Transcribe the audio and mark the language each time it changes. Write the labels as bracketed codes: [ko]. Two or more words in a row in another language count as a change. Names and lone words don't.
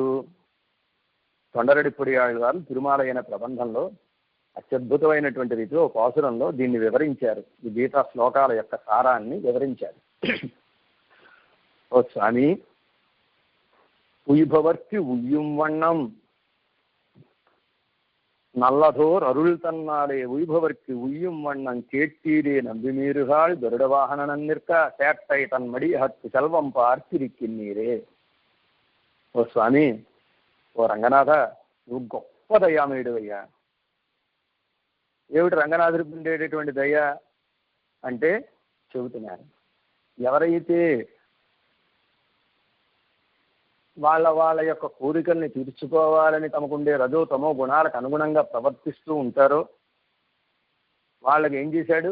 [te] తొండరెడ్డి వారు తిరుమలైన ప్రబంధంలో అత్యద్భుతమైనటువంటి రీతిలో పాసురంలో దీన్ని వివరించారు. ఈ గీతా శ్లోకాల యొక్క సారాన్ని వివరించారు. ఓ స్వామి, [ta] உயிபவர்த்தி உய்யம் వண்ணం நல்லதோர் அருள் தன்னாலே உய்பவர்க்கு உய்யும் வண்ணம் கேட்டீரே நம்பிமீறுகாள் கருட வாகனன் நிற்க சேட்டை தன் மடியகத்து செல்வம் பார்த்திருக்கின்றீரே. [te] ఓ స్వామి, ఓ రంగనాథ, నువ్వు గొప్ప దయామయుడివయ్యా. ఏమిటి రంగనాథుడికి ఉండేటటువంటి దయ అంటే చెబుతున్నారు. ఎవరైతే వాళ్ళ యొక్క కోరికల్ని తీర్చుకోవాలని తమకుండే రజో తమో గుణాలకు అనుగుణంగా ప్రవర్తిస్తూ ఉంటారో వాళ్ళకి ఏం చేశాడు?